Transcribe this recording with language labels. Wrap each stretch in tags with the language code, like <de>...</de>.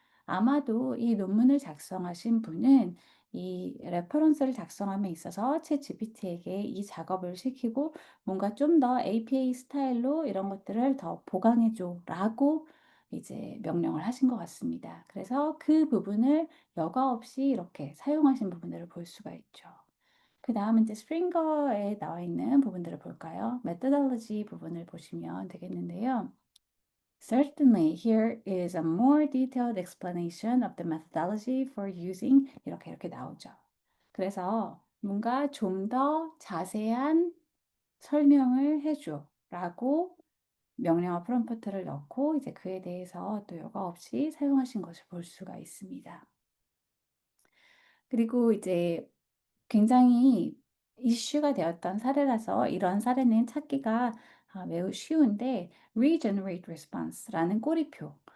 <ko>아마도 이 논문을 작성하신 분은 이 레퍼런스를 작성함에 있어서 챗GPT에게 이 작업을 시키고 뭔가 좀 더 APA 스타일로 이런 것들을 더 보강해 줘라고 이제 명령을 하신 것 같습니다. 그래서 그 부분을 여과 없이 이렇게 사용하신 부분들을 볼 수가 있죠. 그다음 이제 스프링거에 나와 있는 부분들을 볼까요? methodology 부분을 보시면 되겠는데요.</ko> <en>Certainly, here is a more detailed explanation of the methodology for using</en> <ko>이렇게 나오죠. 그래서 뭔가 좀 더 자세한 설명을 해줘라고 명령어 프롬프트를 넣고 이제 그에 대해서 또 여과 없이 사용하신 것을 볼 수가 있습니다. 그리고 이제 굉장히 이슈가 되었던 사례라서 이런 사례는 찾기가 매우 쉬운데</ko> <en>regenerate response</en> <ko>라는 꼬리표.</ko>